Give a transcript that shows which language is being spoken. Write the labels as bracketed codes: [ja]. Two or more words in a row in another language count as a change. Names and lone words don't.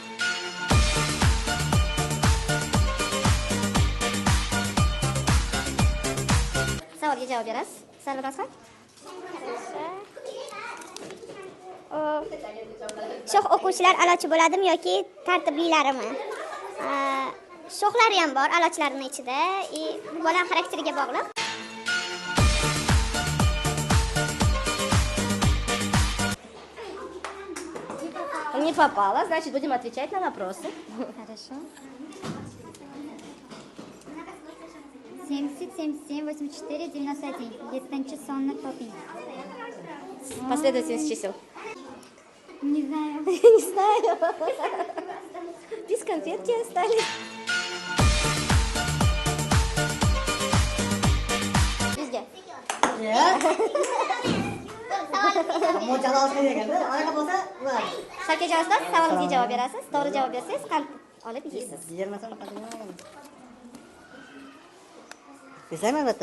[uz] Savolga javob berasiz. Salomasiz. Shoh o'quvchilar a'lochi bo'ladimi yoki tartiblilarimi? Shohlari ham bor a'lochilarning ichida. Bu bola xarakteriga bog'liq. [ru] Не попало, значит, будем отвечать на вопросы. Хорошо. 70, 77, 84, 91. [uz] 7-chi sonni toping. [ru] Последовательность чисел. Не знаю. Не знаю. Без конфетки остались. [uz] Bizga. Mo'ljal olishga deganda, anaqa bo'lsa, ular. Shakarjon ustoz, savolimizga javob berasiz. To'g'ri javob bersangiz, qand olib yeysiz. 20 so'm qadamlagan. Eslayman albatta.